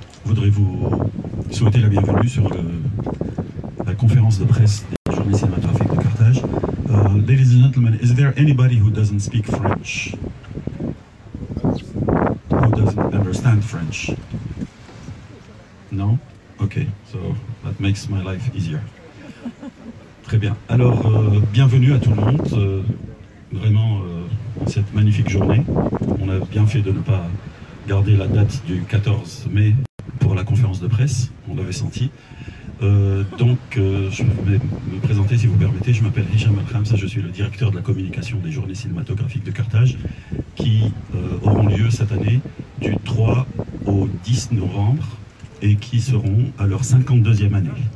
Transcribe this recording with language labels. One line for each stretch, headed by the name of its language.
French: voudrais vous souhaiter la bienvenue sur la conférence de presse des journées cinématographiques de Carthage.
English: Ladies and gentlemen, is there anybody who doesn't speak French? Who doesn't understand French? No? Okay, so that makes my life easier.
French: Très bien. Alors, bienvenue à tout le monde. Vraiment, cette magnifique journée. On a bien fait de ne pas garder la date du 14 mai pour la conférence de presse. On l'avait senti. Je vais me présenter si vous permettez. Je m'appelle Hicham El-Khamsa, je suis le directeur de la communication des journées cinématographiques de Carthage qui auront lieu cette année du 3 au 10 novembre et qui seront à leur 52e année.